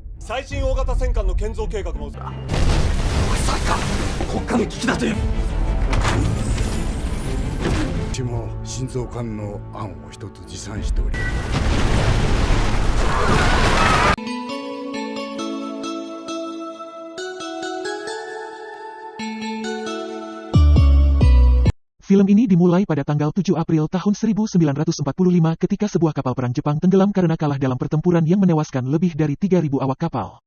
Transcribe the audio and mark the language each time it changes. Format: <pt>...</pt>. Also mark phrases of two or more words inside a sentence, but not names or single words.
<ja>最新大型戦艦の建造計画も。まさか国家の危機だという。うちも心臓管の案を一つ持参しており。</ja> <id>Film ini dimulai pada tanggal 7 April tahun 1945 ketika sebuah kapal perang Jepang tenggelam karena kalah dalam pertempuran yang menewaskan lebih dari 3.000 awak kapal.</id>